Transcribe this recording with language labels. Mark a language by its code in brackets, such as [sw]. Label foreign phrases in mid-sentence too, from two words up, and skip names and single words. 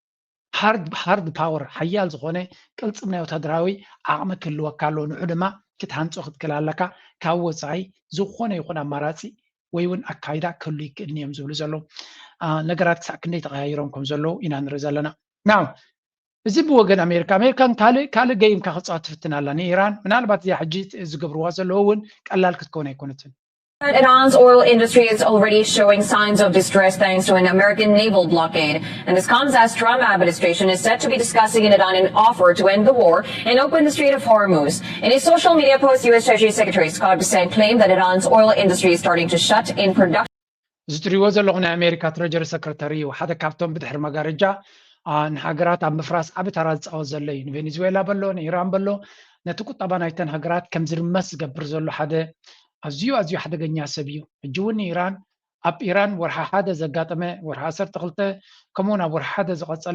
[en] hard power [ti] ሓያል ዝኾነ ቅልፅም ናይ ወታደራዊ ዓቕሚ ክህልወካ ኣሎ ንዑ ድማ ክትሃንፆ ክትክእል ኣለካ ካብ ወፃኢ ዝኾነ ይኹን ኣማራፂ ወይ እውን ኣካይዳ ክህሉ ይክእልኒ እዮም ዝብሉ ዘለዉ ነገራት ክሳብ ክንደይ ተቐያይሮም ከም ዘለዉ ኢና ንርኢ ዘለና ናው እዚ ብወገን ኣሜሪካን ካልእ ገይምካ ክፃወት ትፍትን ኣላ ንኢራን ምናልባት እዚኣ ሕጂ ዝገብርዋ ዘለዉ እውን ቀላል ክትከውን ኣይኮነትን [en] Iran's oil industry is already showing signs of distress thanks to an American naval blockade. And this comes as Trump administration is set to be discussing in Iran an offer to end the war and open the Strait of Hormuz. In his social media post, U.S. Treasury Secretary Scott Bessent claimed that Iran's oil industry is starting to shut in production. [ti] ዝትሪዎ ዘለኹም ናይ ኣሜሪካ ትሬጀሪ ሰክረታሪ እዩ ሓደ ካብቶም ብድሕሪ መጋረጃ ንሃገራት ኣብ ምፍራስ ዓብ ተራ ዝፃወት ዘሎ እዩ ንቬኔዙዌላ በሎ ንኢራን በሎ ነቲ ቁጠባ ናይተን ሃገራት ከም ዝርመስ ዝገብር ዘሎ ሓደ ኣዝዩ ሓደገኛ ሰብ እዩ ሕጂ እውን ኢራን ኣብ ኢራን ወርሓ ሓደ ዘጋጠመ ወርሓ 12 ከምኡውን ኣብ ወርሓ ሓደ ዝቐፀለ